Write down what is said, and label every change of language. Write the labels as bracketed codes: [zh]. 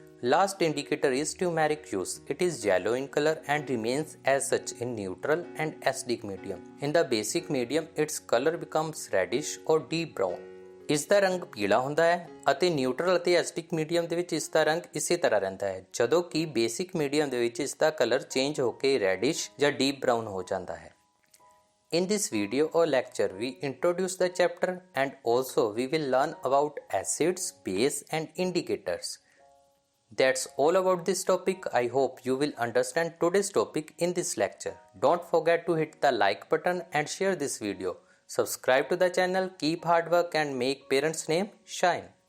[en] Last indicator is turmeric juice. It is yellow in color and remains as such in neutral and acidic medium. In the basic medium, its color becomes reddish or deep brown. [pa] ਇਸ ਦਾ ਰੰਗ ਪੀਲਾ ਹੁੰਦਾ ਹੈ ਅਤੇ neutral ਅਤੇ acidic medium ਦੇ ਵਿੱਚ ਇਸ ਦਾ ਰੰਗ ਇਸੇ ਤਰ੍ਹਾਂ ਰਹਿੰਦਾ ਹੈ, ਜਦੋਂ ਕਿ ਬੇਸਿਕ ਮੀਡੀਅਮ ਦੇ ਵਿੱਚ ਇਸ ਦਾ ਕਲਰ ਚੇਂਜ ਹੋ ਕੇ ਰੈਡਿਸ਼ ਜਾਂ ਡੀਪ ਬਰਾਊਨ ਹੋ ਜਾਂਦਾ ਹੈ। [en] In this video or lecture, we introduce the chapter and also we will learn about acids, base and indicators. That's all about this topic. I hope you will understand today's topic in this lecture. Don't forget to hit the like button and share this video. Subscribe to the channel, keep hard work and make parents' name shine.